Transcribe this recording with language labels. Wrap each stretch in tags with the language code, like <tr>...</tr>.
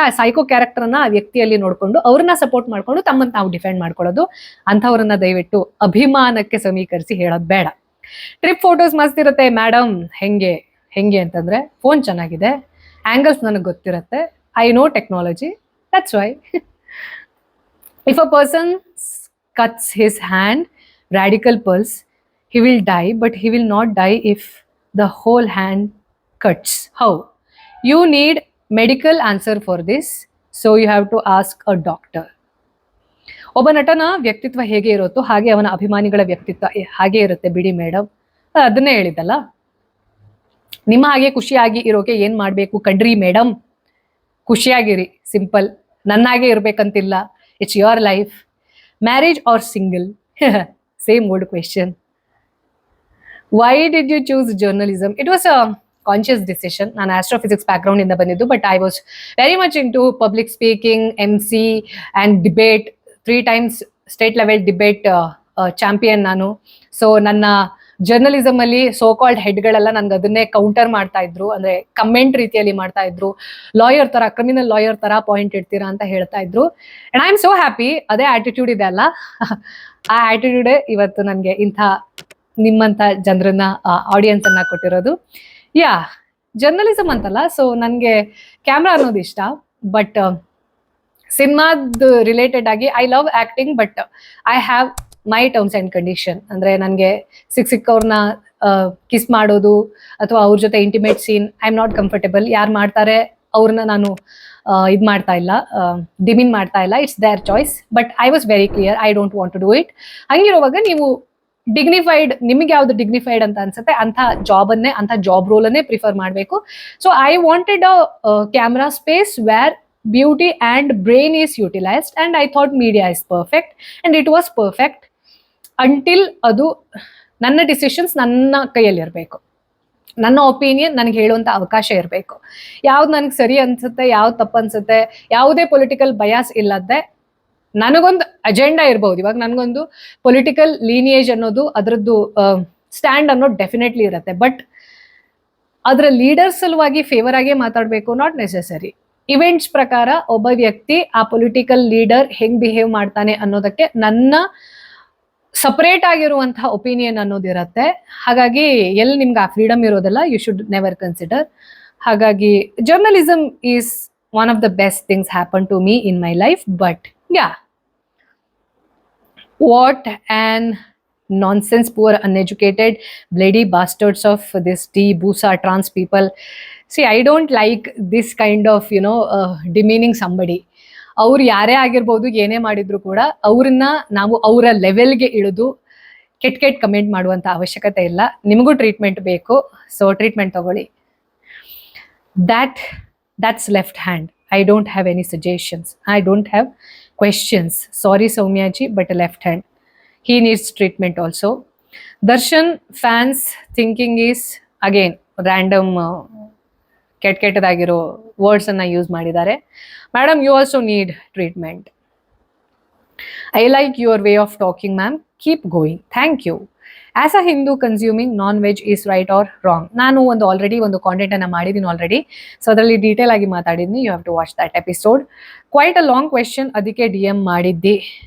<kn>ಆ psycho character ಅನ್ನ ಆ ವ್ಯಕ್ತಿಯಲ್ಲಿ ನೋಡ್ಕೊಂಡು ಅವ್ರನ್ನ ಸಪೋರ್ಟ್ ಮಾಡ್ಕೊಂಡು ತಮ್ಮನ್ನ ತಾವು ಡಿಫೆಂಡ್ ಮಾಡ್ಕೊಳ್ಳೋದು. ಅಂಥವ್ರನ್ನ ದಯವಿಟ್ಟು ಅಭಿಮಾನಕ್ಕೆ ಸಮೀಕರಿಸಿ ಹೇಳೋದು ಬೇಡ. ಟ್ರಿಪ್ ಫೋಟೋಸ್ ಮಸ್ತ್ ಇರುತ್ತೆ ಮೇಡಮ್. ಹೆಂಗೆ ಅಂತಂದ್ರೆ ಫೋನ್ ಚೆನ್ನಾಗಿದೆ, ಆಂಗಲ್ಸ್ ನನಗೆ ಗೊತ್ತಿರುತ್ತೆ,</kn> <en>I know technology, that's why. If a person cuts his hand, radical pulse, he will die, but he will not die if the whole hand cuts. How? You need medical answer for this, so you have to ask a doctor.</en> <kn>ಒಬ್ಬ ನಟನ ವ್ಯಕ್ತಿತ್ವ ಹೇಗೆ ಇರುತ್ತೋ ಹಾಗೆ ಅವನ ಅಭಿಮಾನಿಗಳ ವ್ಯಕ್ತಿತ್ವ ಹಾಗೆ ಇರುತ್ತೆ ಬಿಡಿ ಮೇಡಮ್. ಅದನ್ನೇ ಹೇಳಿದ್ದಲ್ಲ. ನಿಮ್ಮ ಹಾಗೆ ಖುಷಿಯಾಗಿ ಇರೋಕೆ ಏನ್ ಮಾಡ್ಬೇಕು ಕಣ್ರಿ madam? ಖುಷಿಯಾಗಿರಿ, simple. ನನ್ನಾಗೆ ಇರ್ಬೇಕಂತಿಲ್ಲ.</kn> <en>It's your life. Marriage or single? Same old question. Why did you choose journalism? It was a conscious decision.</en> <kn>ನಾನು astrophysics background ಇಂದ ಬಂದಿದ್ದು,</kn> <en>but I was very much into public speaking, MC and debate. 3 times state level debate champion ನಾನು.</en> <kn>So ನನ್ನ journalism ಅಲ್ಲಿ so called ಹೆಡ್ಗಳೆಲ್ಲ ನನ್ಗೆ ಅದನ್ನೇ counter ಮಾಡ್ತಾ ಇದ್ರು, ಅಂದ್ರೆ ಕಮೆಂಟ್ ರೀತಿಯಲ್ಲಿ ಮಾಡ್ತಾ ಇದ್ರು. ಲಾಯರ್ ತರ, ಕ್ರಿಮಿನಲ್ ಲಾಯರ್ ತರ ಪಾಯಿಂಟ್ ಇಡ್ತೀರಾ ಅಂತ ಹೇಳ್ತಾ ಇದ್ರು.</kn> <en>And I am so happy.</en> <kn>ಅದೇ ಆಟಿಟ್ಯೂಡ್ ಇದೆ ಅಲ್ಲ, ಆ ಆಟಿಟ್ಯೂಡೇ ಇವತ್ತು ನನ್ಗೆ ಇಂಥ ನಿಮ್ಮಂತ ಜನರನ್ನ, ಆಡಿಯನ್ಸ್ ಅನ್ನ ಕೊಟ್ಟಿರೋದು. ಯಾ, ಜರ್ನಲಿಸಮ್ ಅಂತಲ್ಲ. ಸೊ ನನ್ಗೆ ಕ್ಯಾಮ್ರಾ ಅನ್ನೋದು ಇಷ್ಟ.</kn> <en>but</en> <kn>ಸಿನಿಮಾದ ರಿಲೇಟೆಡ್ ಆಗಿ</kn> <en>I love acting, but I have my terms and condition.</en> <kn>ಅಂದ್ರೆ ನನಗೆ ಸಿಕ್ಕವ್ರನ್ನ ಕಿಸ್ ಮಾಡೋದು ಅಥವಾ ಅವ್ರ ಜೊತೆ intimate seen</kn> <en>I am not comfortable.</en> <kn>ಯಾರು ಮಾಡ್ತಾರೆ ಅವ್ರನ್ನ ನಾನು ಇದು ಮಾಡ್ತಾ ಇಲ್ಲ, ಡಿಮಿನ್ ಮಾಡ್ತಾ ಇಲ್ಲ.</kn> <en>It's their choice. But I was very clear, I don't want to do it.</en> <kn>ಹಂಗಿರುವಾಗ ನೀವು ಡಿಗ್ನಿಫೈಡ್, ನಿಮಗೆ ಯಾವ್ದು ಡಿಗ್ನಿಫೈಡ್ ಅಂತ ಅನ್ಸುತ್ತೆ ಅಂಥ ಜಾಬನ್ನೇ, ಅಂಥ ಜಾಬ್ ರೋಲನ್ನೇ ಪ್ರಿಫರ್ ಮಾಡಬೇಕು.</kn> <en>so I wanted a camera space where beauty and brain is utilized, and I thought media is perfect, and it was perfect until</en> <kn>ಅದು ನನ್ನ ಡಿಸಿಷನ್ಸ್ ನನ್ನ ಕೈಯಲ್ಲಿ ಇರಬೇಕು. ನನ್ನ ಒಪಿನಿಯನ್ ನನಗೆ ಹೇಳುವಂಥ ಅವಕಾಶ ಇರಬೇಕು. ಯಾವ್ದು ನನಗೆ ಸರಿ ಅನ್ಸುತ್ತೆ, ಯಾವ್ದು ತಪ್ಪು ಅನ್ಸುತ್ತೆ, ಯಾವುದೇ ಪೊಲಿಟಿಕಲ್ ಬಯಾಸ್ ಇಲ್ಲದೆ ನನಗೊಂದು ಅಜೆಂಡಾ ಇರ್ಬೋದು. ಇವಾಗ ನನಗೊಂದು ಪೊಲಿಟಿಕಲ್ ಲೀನಿಯೇಜ್ ಅನ್ನೋದು, ಅದರದ್ದು ಸ್ಟ್ಯಾಂಡ್ ಅನ್ನೋದು ಡೆಫಿನೆಟ್ಲಿ ಇರುತ್ತೆ. ಬಟ್ ಅದರ ಲೀಡರ್ ಸಲುವಾಗಿ ಫೇವರ್ ಆಗೇ ಮಾತಾಡಬೇಕು,</kn> <en>Not necessary.</en> <kn>ಇವೆಂಟ್ಸ್ ಪ್ರಕಾರ ಒಬ್ಬ ವ್ಯಕ್ತಿ ಆ ಪೊಲಿಟಿಕಲ್ ಲೀಡರ್ ಹೆಂಗ್ ಬಿಹೇವ್ ಮಾಡ್ತಾನೆ ಅನ್ನೋದಕ್ಕೆ ನನ್ನ ಸಪರೇಟ್ ಆಗಿರುವಂತಹ ಒಪಿನಿಯನ್ ಅನ್ನೋದಿರತ್ತೆ. ಹಾಗಾಗಿ ಎಲ್ಲಿ ನಿಮ್ಗೆ ಆ ಫ್ರೀಡಮ್ ಇರೋದಲ್ಲ,</kn> <en>You should never consider. ಹಾಗಾಗಿ journalism is one of the best things happen to me in my life. But yeah, what an nonsense, poor uneducated bloody bastards of this busa trans people. See, I don't like this kind of demeaning somebody.</en> <kn>ಅವ್ರು ಯಾರೇ ಆಗಿರ್ಬೋದು, ಏನೇ ಮಾಡಿದ್ರು ಕೂಡ ಅವ್ರನ್ನ ನಾವು ಅವರ ಲೆವೆಲ್ಗೆ ಇಳಿದು ಕೆಟ್ಟ ಕಮೆಂಟ್ ಮಾಡುವಂತ ಅವಶ್ಯಕತೆ ಇಲ್ಲ. ನಿಮಗೂ ಟ್ರೀಟ್ಮೆಂಟ್ ಬೇಕು, ಸೊ ಟ್ರೀಟ್ಮೆಂಟ್ ತಗೊಳ್ಳಿ.</kn> <en>that's left hand. I don't have any suggestions, I don't have questions. Sorry Soumya ji, but left hand, he needs treatment also. Darshan fans thinking is again random</en> <kn>ಕೆಟ್ಟದಾಗಿರೋ words ಅನ್ನ use ಮಾಡಿದ್ದಾರೆ.</kn> <en>Madam, you also need treatment. I like your way of talking ma'am, keep going, thank you. As a Hindu consuming non veg is right or wrong?</en> <kn>ನಾನು already ಒಂದು content ಅನ್ನ ಮಾಡಿದ್ದೀನಿ already, so ಅದರಲ್ಲಿ detail ಆಗಿ ಮಾತಾಡಿದ್ನಿ.</kn> <en>You have to watch that episode. Quite a long question,</en> <kn>ಅದಕ್ಕೆ DM ಮಾಡಿದ್ದಿ.</kn>